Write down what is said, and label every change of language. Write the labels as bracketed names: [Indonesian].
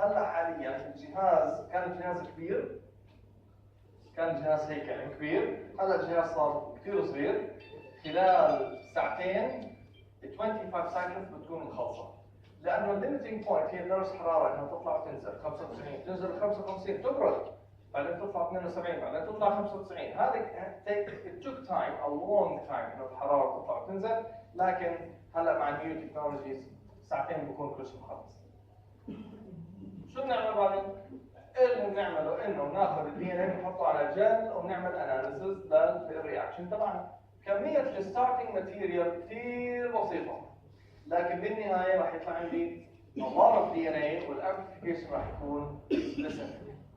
[Arabic] هلا حاليا الجهاز كان جهاز كبير، كان جهاز هيك يعني كبير. هلا الجهاز صار كثير صغير. خلال ساعتين 25 سايكلز بتكون مخلصه. لانه الليمتنج بوينت هي درجه حراره انها تطلع وتنزل 95 تنزل 55 تبرد بعدين تطلع 72 بعدين تطلع 95. [English] هذا it took time a long time [Arabic] انه الحراره تطلع وتنزل. لكن هلا مع النيو تكنولوجيز ساعتين بكون كل شيء مخلص. شو بنعمل بعدين؟ اللي بنعمله انه بناخذ الدي ان اي بنحطه على جل وبنعمل اناليسيس للرياكشن تبعنا. كمية الستارتنج ماتيريال كثير بسيطة، لكن بالنهاية راح يطلع عندي [English] a lot of DNA [Arabic] والامبليفيكيشن راح يكون specific.